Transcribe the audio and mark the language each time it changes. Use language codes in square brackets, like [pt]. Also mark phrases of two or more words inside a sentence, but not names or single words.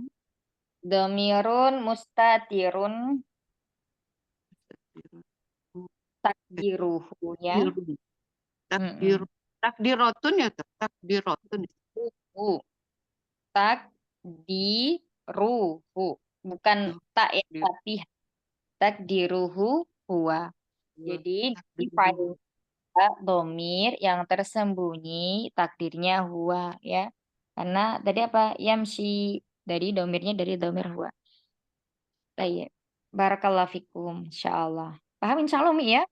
[ar] ضمير مستتر تقديره ya. takdiratun ya, takdiratun. [id] Takdiruhu bukan tak ya, tapi [ar] تقديره هو. [id] Jadi di file domir yang tersembunyi takdirnya huwa ya. Karena tadi apa? Yamshi dari domirnya dari domir huwa. Baik. [ar] بارك الله فيكم، إن شاء الله. [id] Paham insyaallah Mi ya?